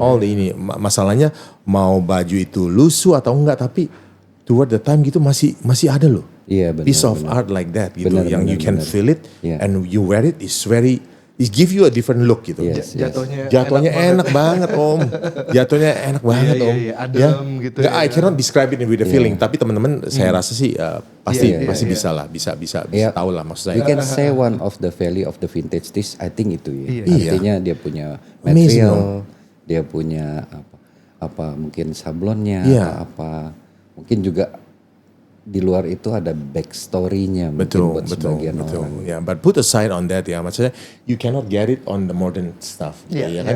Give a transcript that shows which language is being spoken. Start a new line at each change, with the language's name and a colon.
Indonesian: All ini masalahnya mau baju itu lusuh atau enggak, tapi
English: toward the time
Indonesian: gitu masih ada loh.
English: Piece of art like that gitu, yang you can feel it and you wear it, it give you a different look gitu.
Indonesian: Jatuhnya enak banget Om. Jatuhnya enak banget Om. Adem gitu.
English: I cannot describe it with the feeling.
Indonesian: Tapi teman-teman saya rasa sih pasti bisa lah, bisa tahu lah maksud saya.
English: We can say one of the value of the vintage this, I think itu ya.
Indonesian: Artinya dia punya material, dia punya apa mungkin sablonnya, apa mungkin juga di luar itu ada backstory-nya mungkin buat sebagian orang.
English: Yeah, but put aside on that ya, maksudnya you cannot get it on the modern stuff, kan?